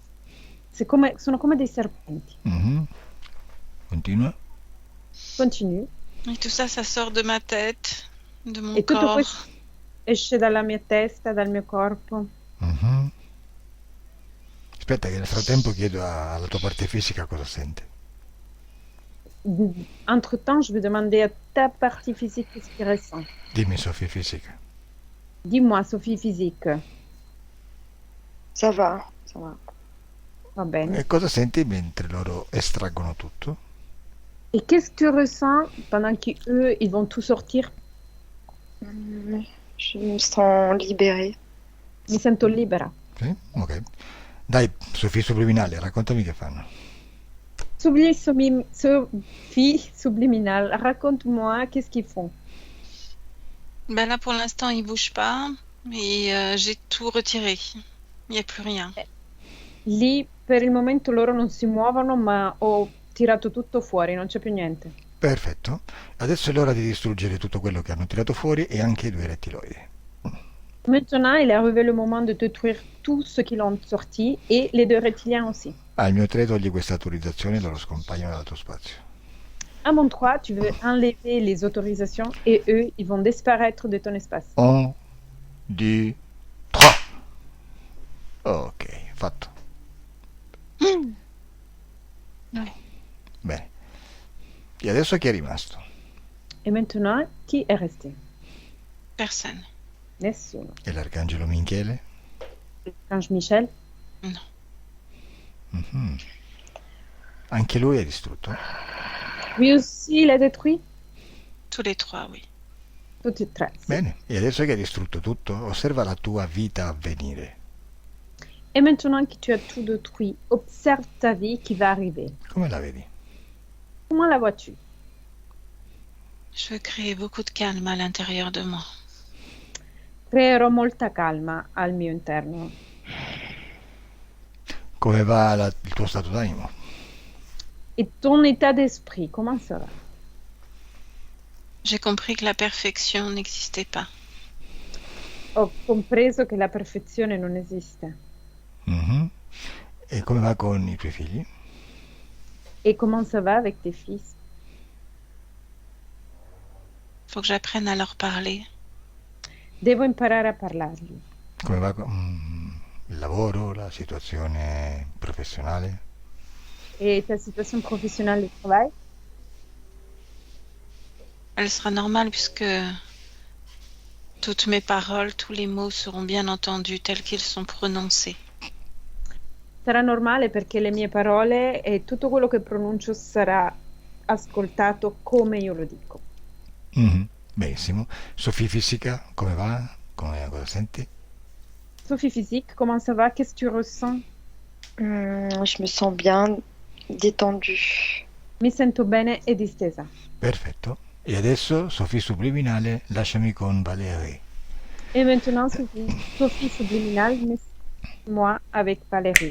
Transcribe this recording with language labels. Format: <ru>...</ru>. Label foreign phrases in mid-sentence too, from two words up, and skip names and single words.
<it>Sono come dei serpenti. Continua.</it> <fr>Continue. Et tout ça, ça sort de ma tête, de mon</fr> <it>E tutto</it> <fr>corps.</fr> <it>questo esce dalla mia testa, dal mio corpo. Mhm. Aspetta che nel frattempo chiedo alla tua parte fisica cosa sente.</it> <fr>Entre-temps, je vais demander à ta partie physique qu'est-ce qu'il ressent.</fr> <it>Dimmi, Sofia fisica.</it> <fr>Dis-moi, Sophie physique. Ça va, ça va.</fr> <it>Va bene. E cosa senti mentre loro estraggono tutto?</it> <fr>Et qu'est-ce que tu ressens pendant qu'eux, ils vont tout sortir? Je me sens libérée.</fr> <it>Mi sento libera. Sì? Ok. Dai, Sofia subliminale, raccontami che fanno.</it> <fr>Sophie subliminale, raconte-moi qu'est-ce qu'ils font. Ben là, pour l'instant, il bouge pas. Et j'ai tout retiré. Il n'y a plus rien.</fr> <it>Lì per il momento loro non si muovono, ma ho tirato tutto fuori, non c'è più niente. Perfetto. Adesso è l'ora di distruggere tutto quello che hanno tirato fuori e anche i due rettiloidi.</it> <fr>Maintenant, il est arrivé le moment de détruire tout ce qu'ils ont sorti et les deux reptiliens aussi.</fr> <it>Al mio 3 togli questa autorizzazione e loro scompaiono dal tuo spazio.</it> <fr>À mon 3, tu veux enlever les autorisations et eux, ils vont disparaître de ton espace.</fr> <it>1, 2, 3. Ok, fatto. Bene. E adesso chi è rimasto?</it> <fr>Et maintenant, qui est resté? Personne.</fr> <it>Nessuno. E l'arcangelo Michele?</it> <fr>L'archange Michel?</fr> <it>Mhm. Anche lui è distrutto?</it> <fr>Lui aussi, il a détruit? Tous les trois, oui.</fr> <it>Tutti e tre. Sì. Bene. E adesso che hai distrutto tutto, osserva la tua vita avvenire.</it> <fr>Et maintenant que tu as tout détruit, observe ta vie qui va arriver.</fr> <it>Come la vedi?</it> <fr>Comment la vois-tu? Je veux créer beaucoup de calme à l'intérieur de moi.</fr> <it>Creerò molta calma al mio interno. Come va il tuo stato d'animo?</it> <fr>Et ton état d'esprit, comment ça va? J'ai compris que la perfection n'existait pas.</fr> <it>ho compreso che la perfezione non esiste. Mhm. E come va con i tuoi figli?</it> <fr>Et comment ça va avec tes fils? Faut que j'apprenne à leur parler.</fr> <it>Devo imparare a parlargli. Come va con il lavoro, la situazione professionale?</it> <fr>Et ta situation professionnelle de travail? Elle sera normale puisque toutes mes paroles, tous les mots seront bien entendus tels qu'ils sont prononcés.</fr> <it>Sarà normale perché le mie parole e tutto quello che pronuncio sarà ascoltato come io lo dico. Mhm. Benissimo. Sofì fisica, come va? Cosa senti?</it> <fr>Sophie physique, comment ça va? Qu'est-ce que tu ressens? Je me sens bien détendue.</fr> <it>Mi sento bene e distesa. Perfetto. E adesso Sofì subliminale, lasciami con Valérie.</it> <fr>Et maintenant, Sophie subliminale, moi avec Valérie.</fr>